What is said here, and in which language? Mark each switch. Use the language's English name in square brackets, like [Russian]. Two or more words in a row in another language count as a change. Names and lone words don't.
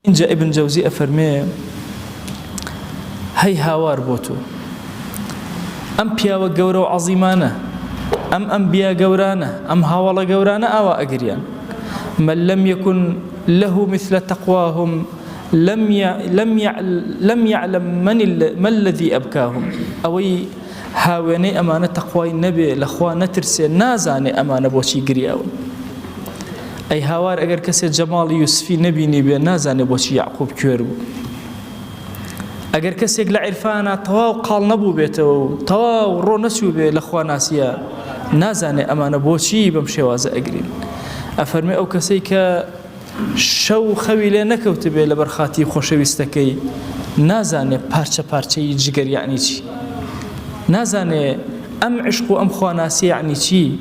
[Central Kurdish] اینجا ابن جوزی ئەفەرمێ هەی هاوار بۆ تۆ ئەم پیاوە گەورە و عەزیمانە ئەم ئەنبیا گەورانە ئەم هاوڵە گەورانە ئاوا ئەگریان [Arabic] من لم يكن له مثل تقواهم لم يعلم من الذي أبكاهم [Central Kurdish] أوي هاوێنەی ئەمانە تەقوای نەبێ لەخوا نەترسێ نازانێ ئەمانە بۆچی گریاون ئەی هاوار ئەگەر کەسێک جەماڵی یوسفی نەبینی بێ نازانێ بۆچی یعقوب کوێر بوو ئەگەر کەسێک لە عیرفانە تەواو قاڵ نەبوو بێتەوە و تەواو ڕۆ نەچوو بێ لەخوا ناسیە نازانێ ئەمانە بۆچی بەم شێوازە ئەگرین ئەفەرمێ ئەو کەسەی کە شەو خەوی لێ نەکەوت بێ لە بەرخاتی خۆشەویستەکەی نازانێ پارچە پارچەی جگەر یعنی چی نازانێ ئەم عشق و ئەم خواناسی یعنی چی